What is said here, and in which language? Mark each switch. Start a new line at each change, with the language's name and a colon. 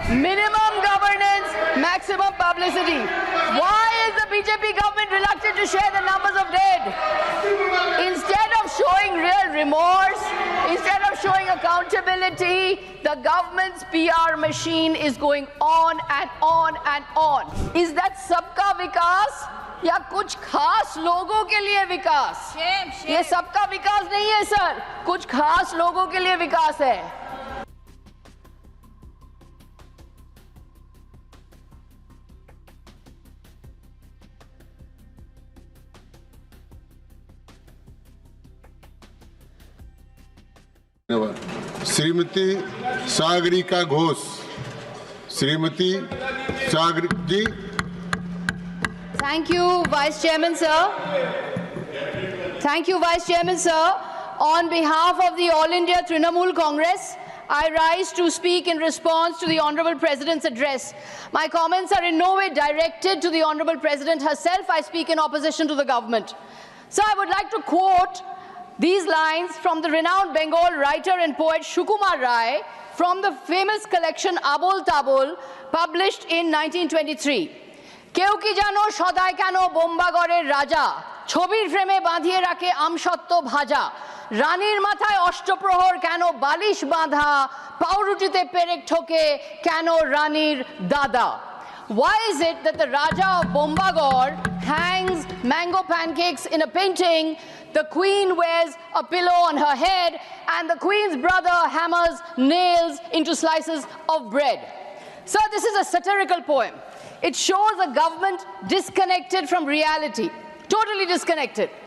English: Minimum governance, maximum publicity. Why is the BJP government reluctant to share the numbers of dead? Instead of showing real remorse, instead of showing accountability, the government's PR machine is going on and on and on. Is that
Hindi: sabka vikas? या कुछ खास लोगों के लिए विकास? ये सबका विकास नहीं है सर, कुछ खास लोगों के लिए विकास है. श्रीमती सागरिका घोष. श्रीमती सागरिका जी.
English: Thank you, Vice Chairman, sir. Thank you, Vice Chairman, sir. On behalf of the All India Trinamool Congress, I rise to speak in response to the Honorable President's address. My comments are in no way directed to the Honorable President herself. I speak in opposition to the government. So I would like to quote these lines from the renowned Bengal writer and poet Sukumar Rai from the famous collection Abol Tabol, published in 1923.
Bangla: কেউ কি জানো সদাই কেন বোম্বাগড়ের রাজা, ছবির ফ্রেমে বাঁধিয়ে রাখে আমসত্ত্ব ভাজা, রানীর মাথায় অষ্টপ্রহর কেন বালিশ বাঁধা, পাউরুটিতে পেরেক ঠোকে কেন রানীর দাদা?
English: Why is it that the Raja of Bombagor hangs mango pancakes in a painting, the Queen wears a pillow on her head, and the Queen's brother hammers nails into slices of bread? So this is a satirical poem. It shows a government disconnected from reality, totally disconnected.